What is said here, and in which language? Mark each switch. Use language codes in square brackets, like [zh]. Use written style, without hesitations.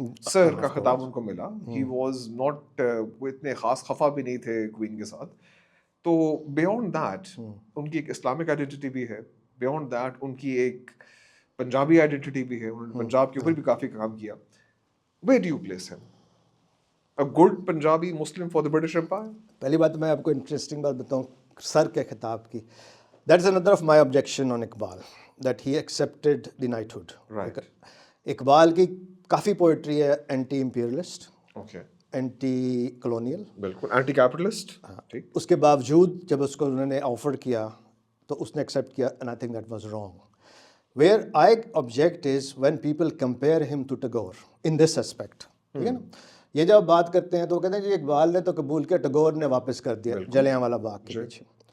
[ur] سر کا خطاب ان کو ملا. [en] he was not, [ur] وہ اتنے خاص خفا بھی نہیں تھے کوئین کے ساتھ. تو بیونڈ دیٹ ان کی ایک اسلامک آئیڈینٹی بھی ہے, بیونڈ دیٹ ان کی ایک پنجابی آئیڈینٹی بھی ہے, انہوں نے پنجاب کے اوپر بھی کافی کام کیا. [en] Where do you place ہم؟ A good Punjabi Muslim for the British Empire? [ur] پہلی بات میں آپ کو انٹرسٹنگ بات بتاؤں سر کے خطاب کی. [en] That is another of my objection on Iqbal, that he accepted the knighthood. Right. [ur] Iqbal کی کافی پوئٹری ہے anti imperialist, [en] Okay. Anti colonial. [ur] بالکل اینٹی کیپٹلسٹ. ٹھیک. اس کے باوجود جب اس کو انہوں نے آفر کیا تو اس نے ایکسیپٹ کیا, [en] and I think that was wrong. Where I object is when people compare him to Tagore in this aspect. [ur] ٹھیک ہے نا, یہ جب بات کرتے ہیں تو وہ کہتے ہیں کہ اقبال نے تو قبول کیا, ٹیگور نے واپس کر دیا جلیاں والا باغ کے پیچھے.